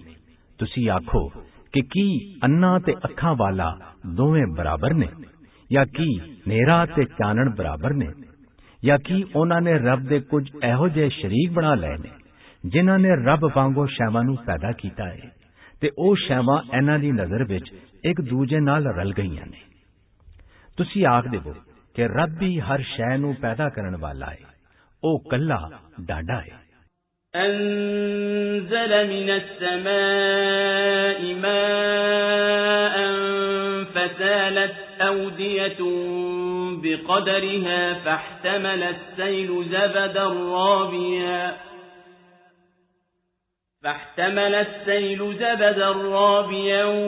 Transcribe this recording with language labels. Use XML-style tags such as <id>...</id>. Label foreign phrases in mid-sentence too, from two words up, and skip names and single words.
<pa>ਤੁਸੀਂ ਆਖੋ ਕਿ ਕੀ ਅੰਨਾ ਤੇ ਅੱਖਾਂ ਵਾਲਾ ਦੋਵੇਂ ਬਰਾਬਰ ਨੇ, ਜਾਂ ਕੀ ਹਨੇਰਾ ਤੇ ਚਾਨਣ ਬਰਾਬਰ ਨੇ, ਜਾਂ ਕੀ ਉਹਨਾਂ ਨੇ ਰੱਬ ਦੇ ਕੁਝ ਇਹੋ ਜਿਹੇ ਸ਼ਰੀਕ ਬਣਾ ਲਏ ਨੇ ਜਿਨ੍ਹਾਂ ਨੇ ਰੱਬ ਵਾਂਗੂ ਸ਼ੈਵਾਂ ਨੂੰ ਪੈਦਾ ਕੀਤਾ ਹੈ ਤੇ ਉਹ ਸ਼ੈਵਾਂ ਇਹਨਾਂ ਦੀ ਨਜ਼ਰ ਵਿੱਚ ਇੱਕ ਦੂਜੇ ਨਾਲ ਰਲ ਗਈਆਂ ਨੇ। ਤੁਸੀਂ ਆਖ ਦੇਵੋ ਕਿ ਰੱਬ ਹੀ ਹਰ ਸ਼ੈ ਨੂੰ ਪੈਦਾ ਕਰਨ ਵਾਲਾ ਹੈ, ਉਹ ਕੱਲਾ ਡਾਢਾ ਹੈ।</pa> <ar>أنزل من السماء ماء فسالت أودية بقدرها فاحتمل السيل زبدا رابيا</ar>